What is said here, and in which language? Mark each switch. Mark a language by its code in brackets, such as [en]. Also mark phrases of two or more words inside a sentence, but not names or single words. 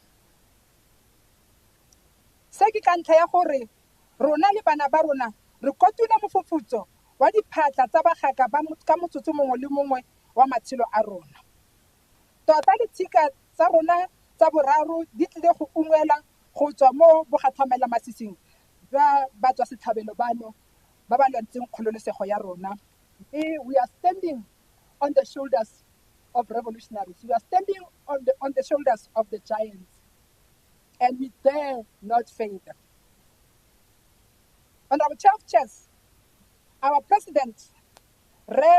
[tn] Se ke ka ntlha ya gore rona le bana ba rona re kotula mofufutso wa diphatla tsa bagaka ka motsotso mongwe le mongwe wa matshelo a rona. Tota ditshika tsa rona tsa boraro di tlile go ungwela go tswa mo bogathamela masising ba batswa setlhabelo bano ba ba lwantseng kgololosego ya rona. [en] We are standing on the shoulders of revolutionaries. We are standing on the shoulders of the giants. And we dare not fail them. Honorable Chair of Chairs, our President, Rep.